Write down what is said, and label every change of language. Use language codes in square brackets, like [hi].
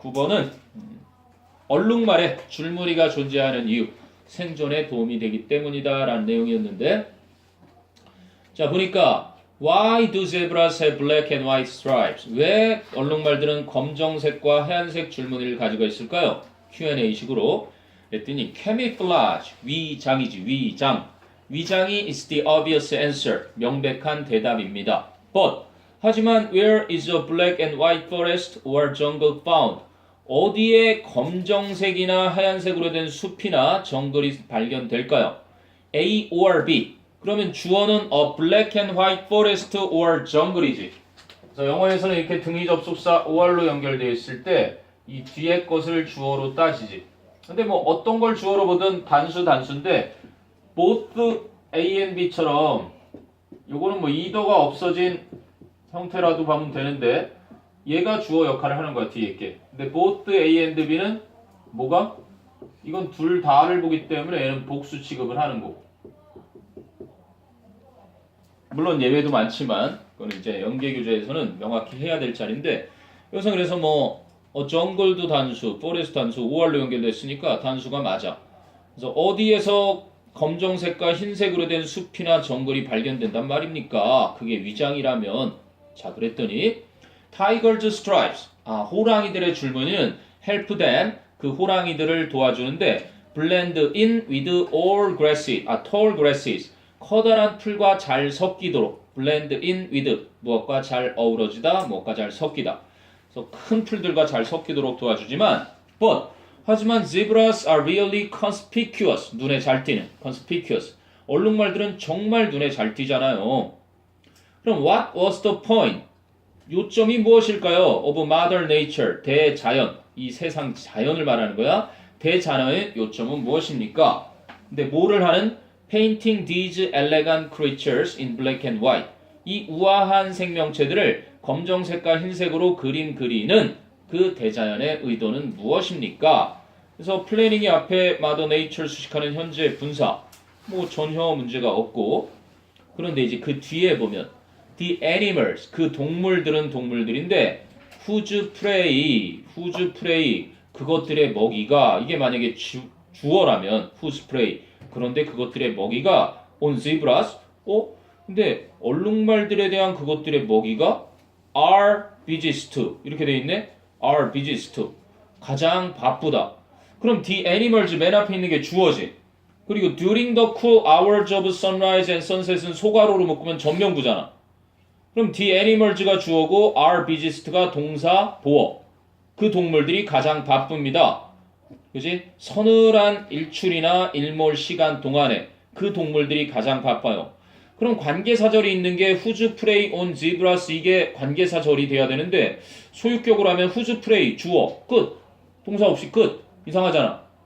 [ko] 9번은 얼룩말에 줄무늬가 존재하는 이유, 생존에 도움이 되기 때문이다 라는 내용이었는데, 자 보니까 [en] Why do zebras have black and white stripes? [ko] 왜 얼룩말들은 검정색과 하얀색 줄무늬를 가지고 있을까요? Q&A식으로 했더니 camouflage, 위장이지, 위장. 위장이 [en] is the obvious answer, [ko] 명백한 대답입니다. [en] But, [ko] 하지만 [en] where is a black and white forest or jungle found? [ko] 어디에 검정색이나 하얀색으로 된 숲이나 정글이 발견될까요? [en] A or B. [ko] 그러면 주어는 [en] a black and white forest or jungle [ko] 이지. 그래서 영어에서는 이렇게 등위 접속사 or로 연결되어 있을 때 이 뒤에 것을 주어로 따지지. 근데 뭐 어떤 걸 주어로 보든 단수인데 both A and B처럼 요거는 뭐 either가 없어진 형태라도 보면 되는데 얘가 주어 역할을 하는 거야, 뒤에 있게. 근데 both A and B는 뭐가? 이건 둘 다를 보기 때문에 얘는 복수 취급을 하는 거고. 물론 예외도 많지만 그건 이제 연계교재에서는 명확히 해야 될 자리인데, 여기서 그래서 뭐 정글도 단수, 포레스트 단수, OR로 연결됐으니까 단수가 맞아. 그래서 어디에서 검정색과 흰색으로 된 숲이나 정글이 발견된단 말입니까? 그게 위장이라면. 자, 그랬더니 [en] Tiger's stripes, [ko] 호랑이들의 줄무늬는 [en] help them, [ko] 그 호랑이들을 도와주는데 [en] blend in with all grasses, tall grasses, [ko] 커다란 풀과 잘 섞이도록 blend in with, 무엇과 잘 어우러지다, 무엇과 잘 섞이다. 그래서 큰 풀들과 잘 섞이도록 도와주지만 but 하지만 [en] zebras are really conspicuous. [ko] 눈에 잘 띄는 conspicuous. 얼룩말들은 정말 눈에 잘 띄잖아요. 그럼 [en] what was the point? [ko] 요점이 무엇일까요? [en] of mother nature. [ko] 대자연. 이 세상 자연을 말하는 거야. 대자연의 요점은 무엇입니까? 근데 뭐를 하는? [en] Painting these elegant creatures in black and white. [ko] 이 우아한 생명체들을 검정색과 흰색으로 그리는 그 대자연의 의도는 무엇입니까? 그래서 플래닝이 앞에 Mother Nature 수식하는 현재 분사 뭐 전혀 문제가 없고, 그런데 이제 그 뒤에 보면 The animals, 그 동물들은 동물들인데 [en] whose prey, [ko] 그것들의 먹이가, 이게 만약에 주어라면 whose prey, 그런데 그것들의 먹이가 on zebras, 근데 얼룩말들에 대한 그것들의 먹이가 [en] are busiest, [ko] 이렇게 돼 있네. are busiest, 가장 바쁘다. 그럼 the animals 맨 앞에 있는 게 주어지. 그리고 [en] during the cool hours of sunrise and sunset [ko] 은 소괄호로 묶으면 전명구잖아. 그럼 the animals가 주어고 are busiest가 동사 보어. 그 동물들이 가장 바쁩니다. 그지? 서늘한 일출이나 일몰 시간 동안에 그 동물들이 가장 바빠요. 그럼 관계사절이 있는 게 whose prey on zebras, 이게 관계사절이 돼야 되는데 소유격으로 하면 whose prey 주어 끝, 동사 없이 끝. 이상하잖아.